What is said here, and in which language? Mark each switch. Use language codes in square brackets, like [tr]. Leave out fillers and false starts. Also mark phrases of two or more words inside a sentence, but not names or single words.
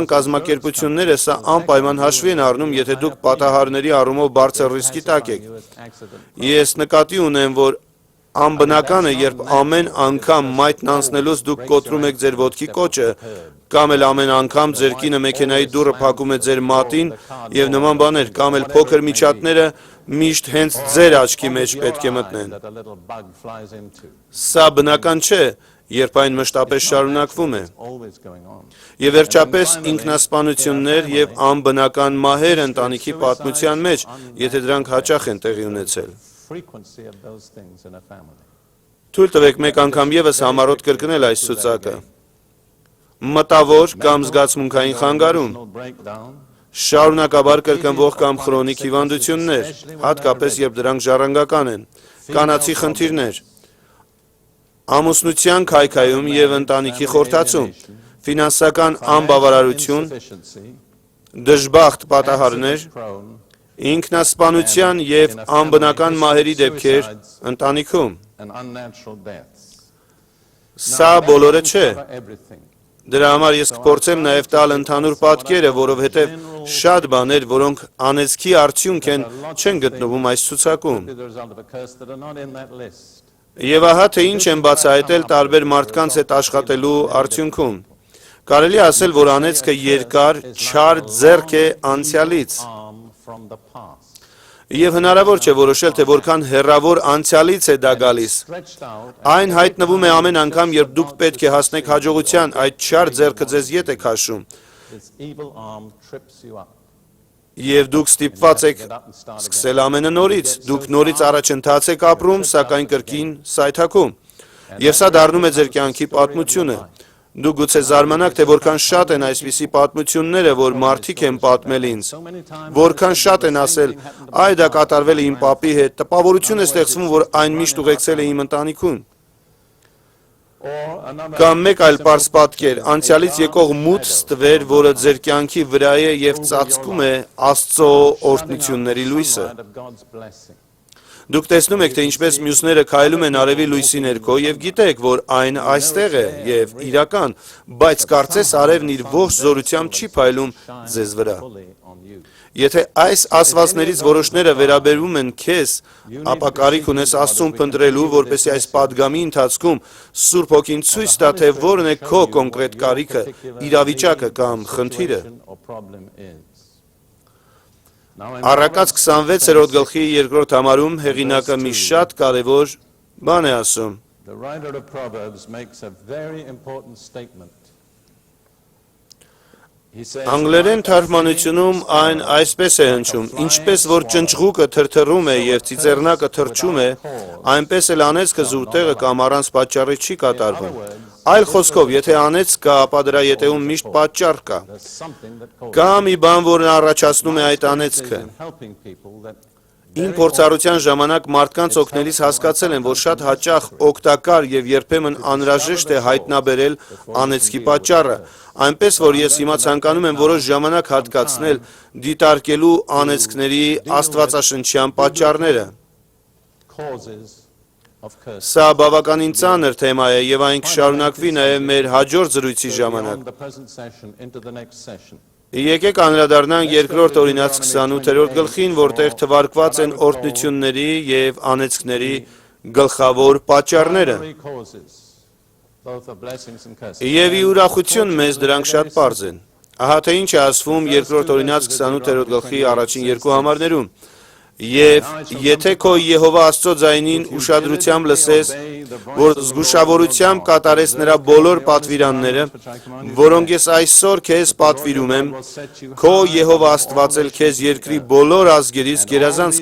[hy] կազմակերպությունները սա անպայման հաշվի են առնում, եթե դուք պատահարների առումով բարձր ռիսկի տակ եք։ Ես նկատի ունեմ, որ անբնական է, երբ ամեն անգամ մայթն անցնելուց դուք կոտրում եք ձեր ոտքի կոճը, կամ էլ ամեն անգամ ձեր կինը մեքենայի դուռը փակում է ձեր մատին եւ նման բաներ, կամ էլ փոքր միջատները միշտ հենց ձեր աչքի մեջ պետք է մտնեն։ Սա բնական չէ, երբ այն մշտապես շարունակվում է։ [en] It's always going on. [hy] Եվ վերջապես ինքնասպանություններ եւ անբնական մահեր ընտանիքի պատմության մեջ, եթե դրանք հաճախ են տեղի ունեցել։ [en] Frequency of those things in a family. [hy] Թույլ տվեք մեկ անգամ եւս համառոտ կրկնել այս ցուցակը։ Մտավոր կամ զգացմունքային խանգարում, [en] Emotional breakdown, [hy] շարունակաբար կրկնվող կամ քրոնիկ հիվանդություններ, հատկապես երբ դրանք ժառանգական են, կանացի խնդիրներ, ամուսնության քայքայում եւ ընտանիքի խորթացում, ֆինանսական անբավարարություն, [en] insufficiency, [hy] դժբախտ պատահարներ, [en] prone, [hy] ինքնասպանության եւ անբնական մահերի դեպքեր ընտանիքում։ [en] and unnatural deaths. [hy] Սա բոլորը չէ։ [en] Cover everything. [hy] Դրա համար ես կփորձեմ նաև տալ ընդհանուր պատկերը, որովհետև շատ բաներ, որոնք անեծքի արդյունք են, չեն գտնվում այս ցուցակում։ [en] The result of a curse that are not in that list. [hy] Եվ ահա թե ինչ են բացահայտել տարբեր մարդկանց հետ աշխատելու արդյունքում։ Կարելի է ասել, որ անեծքը երկար, չար ձեռք է անցյալից։ [en] Arm from the past. [hy] Եվ հնարավոր չէ որոշել, թե որքան հեռավոր անցյալից է դա գալիս։ [en] Stretched out [hy] Այն հայտնվում է ամեն անգամ, երբ դուք պետք է հասնեք հաջողության, այդ չար ձեռքը ձեզ ետ է քաշում, [en] its evil arm trips you up. [hy] եւ դուք ստիպված եք սկսել ամենը նորից։ Դուք նորից առաջընթաց եք ապրում, սակայն կրկին սայթաքում։ Եվ սա դառնում է ձեր կյանքի պատմությունը։ Դուք գուցե զարմանաք, թե որքան շատ են այսպիսի պատմությունները, որ մարդիկ են պատմել ինձ։ [en] So many times [hy] Որքան շատ են ասել, այ դա կատարվել է իմ պապի հետ, տպավորություն է ստեղծվում, որ այն միշտ ուղեկցել է իմ ընտանիքուն։ [en] or another [hy] Կամ մեկ այլ պարզ պատկեր, անցյալից եկող մութ ստվեր, որը ձեր կյանքի վրա է եւ ծածկում է Աստծո օրհնությունների լույսը։ [en] light of God's blessing. [hy] Դուք տեսնում եք, թե ինչպես մյուսները քայլում են արևի լույսի ներքո եւ գիտեք, որ այն այստեղ է եւ իրական, բայց կարծես արևն իր ողջ զորությամբ չի փայլում ձեզ վրա։ [en] Fully on you. [hy] Եթե այս ասվածներից որոշները վերաբերվում են քեզ, ապա կարիք ունես Աստծուն փնտրելու, որպեսզի այս падգամի ընթացքում Սուրբ Հոգին ցույց տա, թե որն է քո կոնկրետ կարիքը, իրավիճակը կամ խնդիրը։ [en] Or problem is. Now in [hy] Առակաց 26-րդ գլխի 2-րդ համարում հեղինակը մի շատ կարևոր բան է ասում։ [en] the writer of Proverbs makes a very important statement. He says, [hy] Անգլերեն թարգմանությունում այն այսպես է հնչում. ինչպես որ ճնճղուկը թրթռում է եւ ծիծեռնակը թրջում է, այնպես էլ անեծքը զուրտեղը կամ առանց պատճառի չի կատարվում։ Այլ խոսքով, եթե անեծ կա, ապա դրա ետևում միշտ պատճառ կա։ [en] there's something that causes [hy] Կա մի բան, որն առաջացնում է այդ անեծքը։ [en] in helping people that [hy] Իմ փորձառության ժամանակ մարդկանց օգնելիս հասկացել եմ, որ շատ հաճախ օգտակար եւ երբեմն անհրաժեշտ է հայտնաբերել անեծքի պատճառը, այնպես որ ես հիմա ցանկանում եմ որոշ ժամանակ հատկացնել դիտարկելու անեծքների աստվածաշնչյան պատճառները։ [en] causes of curse. [hy] Սա բավականին ծանր թեմա է եւ այն կշարունակվի նաեւ մեր հաջորդ զրույցի ժամանակ։ [en] Beyond the present session into the next session. [hy] Եկեք անդրադառնանք երկրորդ օրինաց 28-րդ գլխին, որտեղ թվարկված են օրհնությունների եւ անեծքների գլխավոր պատճառները։ [en] Primary causes, both of blessings and curses. [hy] Եվ ի ուրախություն մեզ դրանք շատ պարզ են։ Ահա թե ինչ է ասվում երկրորդ օրինաց 28-րդ գլխի առաջին երկու համարներում։ Եվ եթե քո Եհովա Աստծո ձայնին ուշադրությամբ լսես, որ զգուշավորությամբ կատարես նրա բոլոր պատվիրանները, որոնք ես այսօր քեզ պատվիրում եմ, քո Եհովա Աստված էլ քեզ երկրի բոլոր ազգերից գերազանց